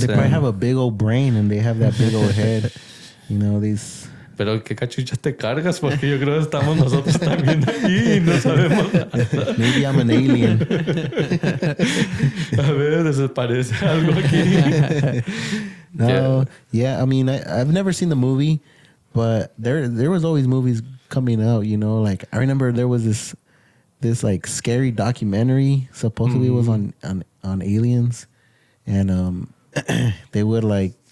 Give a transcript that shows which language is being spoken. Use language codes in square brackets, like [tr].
[en] They probably have a big old brain, and they have that big old head. These. [es] Pero qué cachuchas te cargas, porque yo creo que estamos nosotros también aquí y no sabemos nada. [en] Maybe I'm an alien. [es] A ver, desaparece algo aquí. [en] No, yeah. I mean, I've never seen the movie, but there was always movies coming out. Like I remember there was this like scary documentary. Supposedly it was on aliens, and they would like.